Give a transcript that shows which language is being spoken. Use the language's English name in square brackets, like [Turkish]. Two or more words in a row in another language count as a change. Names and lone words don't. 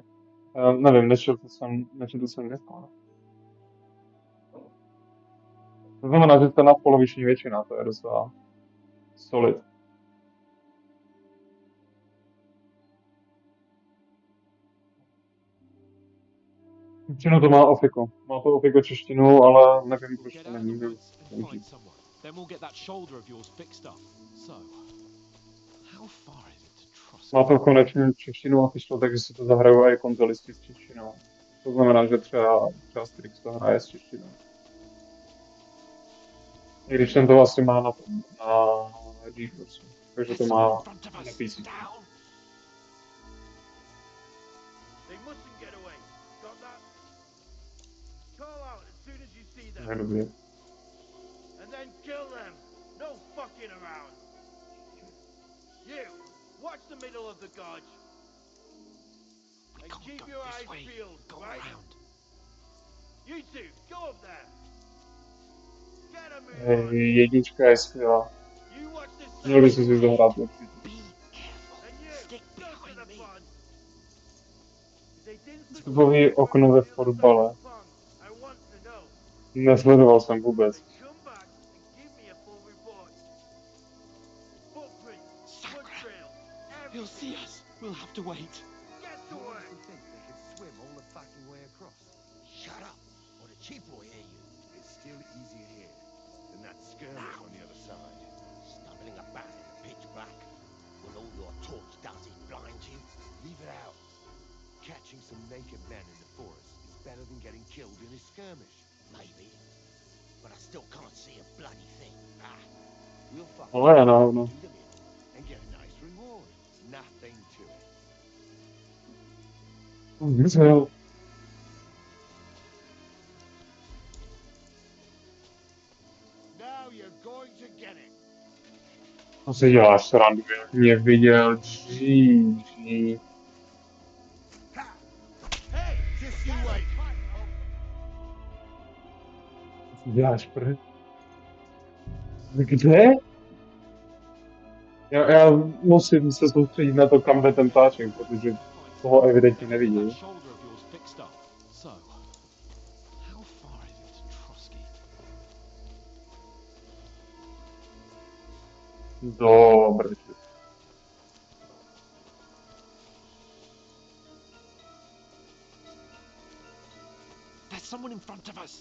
[Czech] Nevím, nečetl jsem dneska. To znamená, že jste na poloviční většina, to je docela solid. Většinou to má ofiko. Má to ofiko češtinu, ale nevím, proč to není. [English] Then we'll get that shoulder of yours fixed up. So, how far is it to Trust? [Czech] Má to konečně češtinu a vyšlo, takže si to zahrajou i konzolisti s češtinou. To znamená, že třeba Strix to hraje s češtinou. I když ten to asi má na GeForce, takže to má na PC. Dobrý. [English] And then kill them. No fucking around. You, watch the middle of the gorge. And keep your eyes peeled, right? You two, go up there. Get a move on. [Czech] Jednička je skvělá. Měl by si zahrát určitě. Vstupový okno ve fotbale. Nesledoval jsem vůbec. [English] He'll see us. We'll have to wait. Get to work. Think they could swim all the fucking way across? Shut up, or the chief will hear you. It's still easier here than that skirmish on the other side. Stumbling about in the pitch black, when all your torch does is blind you. Leave it out. Catching some naked men in the forest is better than getting killed in a skirmish. Maybe, but I still can't see a bloody thing. We'll fuck [Czech] Ale já no. [English] do them in and get a nice reward. Nothing to it. [Czech] Myslel. [English] Now you're going to get it. [Czech] To si děláš srandu, jak mě viděl dřív. [English] Hey, just you wait. [Czech] To si děláš prd. Kde? Já musím se soustředit na to, kam jde ten ptáček, protože toho evidentně nevidím. [English] Shoulder of yours fixed up. So, how far is it to Trotsky? [Czech] Dobře. [English] There's someone in front of us.